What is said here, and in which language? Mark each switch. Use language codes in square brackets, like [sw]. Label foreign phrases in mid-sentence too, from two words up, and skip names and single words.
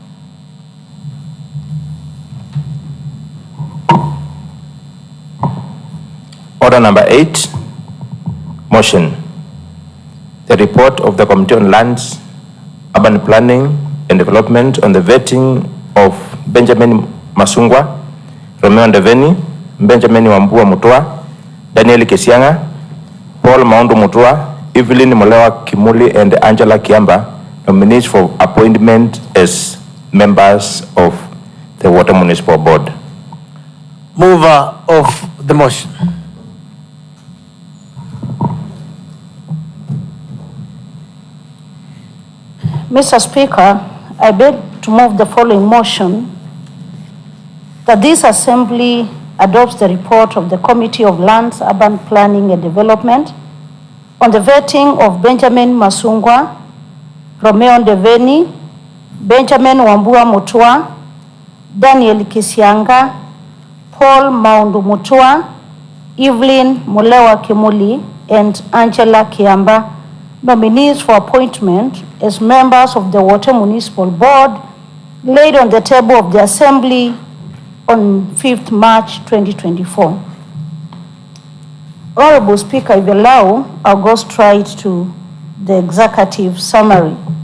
[en] Order number 8, motion. The report of the Committee on Lands, Urban Planning and Development on the vetting of Benjamin Masungwa, Romeo Ndeveni, Benjamin Wambua Mutua, Daniel Kesianga, Paul Maundu Mutua, Evelyn Molewa Kimuli, and Angela Kiamba, nominees for appointment as members of the Water Municipal Board. Mover of the motion. Mr. Speaker, I beg to move the following motion, that this Assembly adopts the report of the Committee of Lands, Urban Planning and Development on the vetting of Benjamin Masungwa, Romeo Ndeveni, Benjamin Wambua Mutua, Daniel Kisianga, Paul Maundu Mutua, Evelyn Mulewa Kimuli, and Angela Kiamba, nominees for appointment as members of the Water Municipal Board, laid on the table of the Assembly on 5th March 2024. Honorable Speaker, if you allow, I'll go straight to the executive summary.